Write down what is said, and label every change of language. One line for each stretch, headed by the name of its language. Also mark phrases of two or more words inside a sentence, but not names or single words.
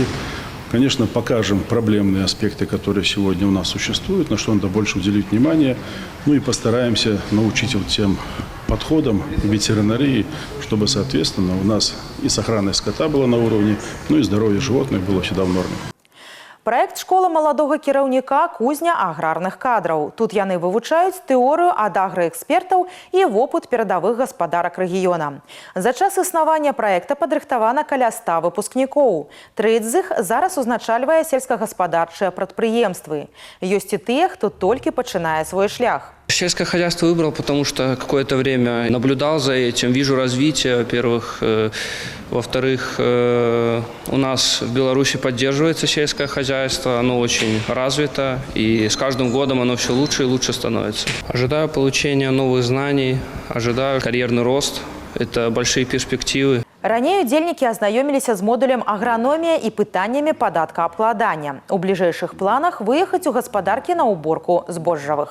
Russian: Конечно, покажем проблемные аспекты, которые сегодня у нас существуют, на что надо больше уделить внимание. Ну и постараемся научить вот тем подходам ветеринарии, чтобы, соответственно, у нас и сохранность скота была на уровне, ну и здоровье животных было всегда в норме.
Belarusian: Праект «Школа маладога кіраўніка. Кузня аграрных кадраў». Тут яны вывучаюць тэорыю ад аграэкспертаў і вопыт перадавых гаспадарак рэгіёна. За час існавання праекта падрыхтавана каля 100 выпускнікоў. Трэць з іх зараз узначальвае сельскагаспадарчыя прадпрыемствы. Ёсць і тыя, хто толькі пачынае свой шлях.
Russian: Сельское хозяйство выбрал, потому что какое-то время наблюдал за этим, вижу развитие, во-первых. Во-вторых, у нас в Беларуси поддерживается сельское хозяйство, оно очень развито, и с каждым годом оно все лучше и лучше становится. Ожидаю получения новых знаний, ожидаю карьерный рост, это большие перспективы.
Belarusian: Раней удзельнікі азнаёміліся з модулем аграномія і пытаннямі падаткаабкладання. У бліжэйшых планах выехаць у гаспадаркі на уборку збожжавых.